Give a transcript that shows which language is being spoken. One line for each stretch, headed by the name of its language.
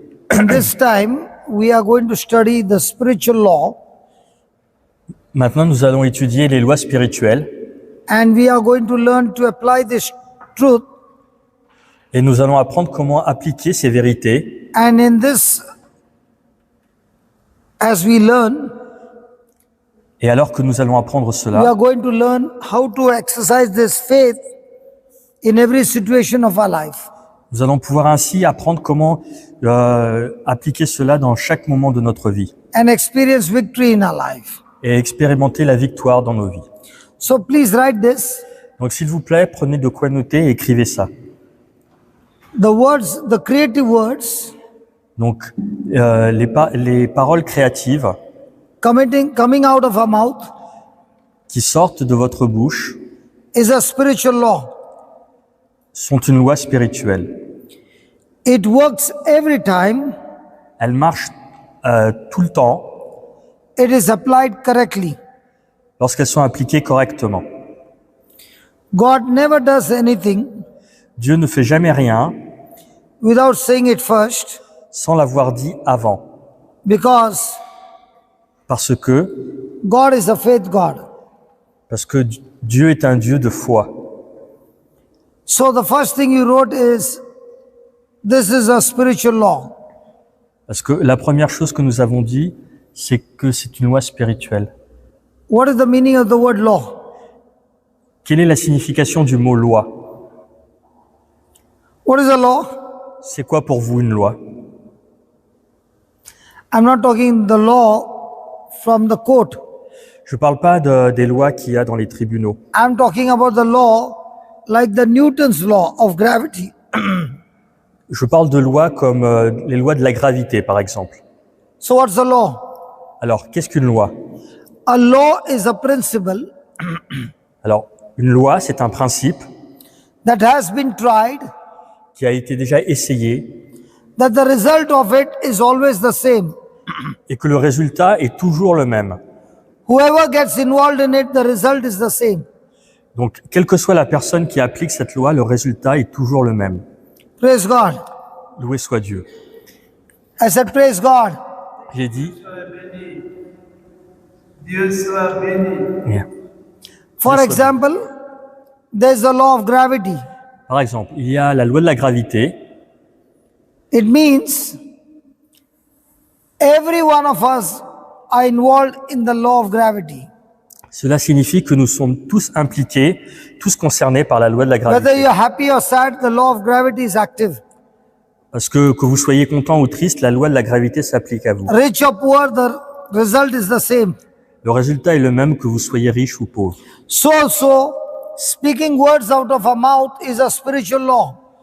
English: And this time we are going to study the spiritual law,
French: Maintenant, nous allons étudier les lois spirituelles
English: and we are going to learn to apply this truth.
French: et nous allons apprendre comment appliquer ces vérités.
English: And in this, as we learn,
French: Et alors que nous allons apprendre
English: we
French: cela,
English: are going to learn how to exercise this faith in every situation of our life.
French: nous allons pouvoir ainsi apprendre comment appliquer cela dans chaque moment de notre vie
English: And experience victory in our life.
French: et expérimenter la victoire dans nos vies.
English: So please write this.
French: Donc s'il vous plaît, prenez de quoi noter et écrivez ça.
English: The words, the creative words
French: Donc les paroles créatives
English: coming out of our mouth
French: qui sortent de votre bouche
English: is a spiritual law.
French: sont une loi spirituelle.
English: It works every time
French: Elles marchent tout le temps
English: it is applied correctly.
French: lorsqu'elles sont appliquées correctement.
English: God never does anything
French: Dieu ne fait jamais rien
English: without saying it first,
French: sans l'avoir dit avant,
English: because
French: parce que
English: God is a faith God.
French: Dieu est un Dieu de foi.
English: So the first thing you wrote is, this is a spiritual law.
French: Parce que la première chose que nous avons dit, c'est que c'est une loi spirituelle.
English: What is the meaning of the word law?
French: Quelle est la signification du mot loi?
English: What is a law?
French: C'est quoi pour vous une loi?
English: I'm not talking the law from the court.
French: Je ne parle pas des lois qu'il y a dans les tribunaux.
English: I'm talking about the law like the Newton's law of gravity.
French: Je parle de lois comme les lois de la gravité, par exemple.
English: So what's a law?
French: Alors, qu'est-ce qu'une loi?
English: A law is a principle
French: Alors, une loi, c'est un principe
English: that has been tried,
French: qui a été déjà essayé
English: that the result of it is always the same.
French: et que le résultat est toujours le même.
English: Whoever gets involved in it, the result is the same.
French: Donc, quelle que soit la personne qui applique cette loi, le résultat est toujours le même.
English: Praise God.
French: Loué soit Dieu.
English: I said, praise God.
French: J'ai dit, Dieu soit béni. yeah.
English: For Yes, sir. example, there's the law of gravity.
French: Par exemple, il y a la loi de la gravité.
English: It means every one of us are involved in the law of gravity.
French: Cela signifie que nous sommes tous impliqués, tous concernés par la loi de la
English: Whether
French: gravité.
English: you're happy or sad, the law of gravity is active.
French: Parce que vous soyez content ou triste, la loi de la gravité s'applique à vous.
English: Rich or poor, the result is the same.
French: Le résultat est le même que vous soyez riche ou pauvre.
English: So also, speaking words out of our mouth is a spiritual law.